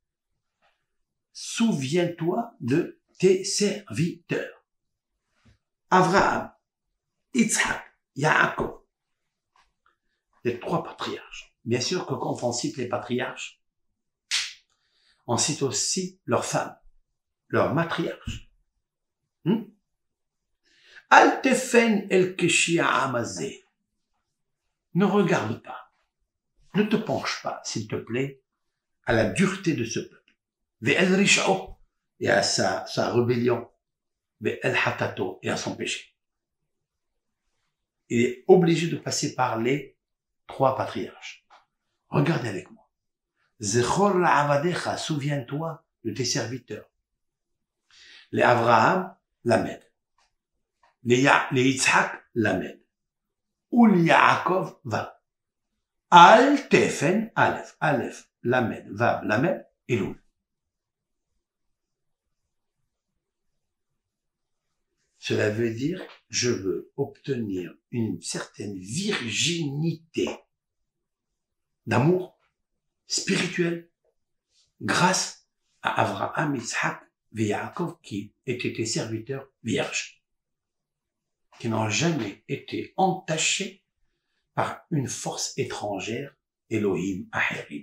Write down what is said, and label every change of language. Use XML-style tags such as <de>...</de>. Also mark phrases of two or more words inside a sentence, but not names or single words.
<fr>Souviens-toi de tes serviteurs. Avraham, Yitzhak, Yaakov. Les 3 patriarches. Bien sûr que quand on cite les patriarches, on cite aussi leurs femmes, leurs matriarches.</fr> <he>אל תפן אל קשי העם הזה.</he> <fr>Ne regarde pas, ne te penche pas, s'il te plaît, à la dureté de ce peuple.</fr> <he>ואל רשעו,</he> <fr>et à sa rébellion.</fr> <he>ואל חטאתו,</he> <fr>et à son péché. Il est obligé de passer par les 3 patriarches. Regardez avec moi.</fr> <he>זכור לעבדיך,</he> <fr>souviens-toi de tes serviteurs. Les Avraham, Lamed. Les Yitzhak, Lamed. Ou les Yaakov, Vav.</fr> <he>אל תפן,</he> <fr>Aleph.</fr> <he>אלף, למד, וו, למד, אלול.</he> <fr>Cela veut dire, je veux obtenir une certaine virginité d'amour spirituel grâce à Avraham, Yitzhak et Yaakov qui étaient tes serviteurs vierges, qui n'ont jamais été entachés par une force étrangère,</fr> <he>אלהים אחרים.</he>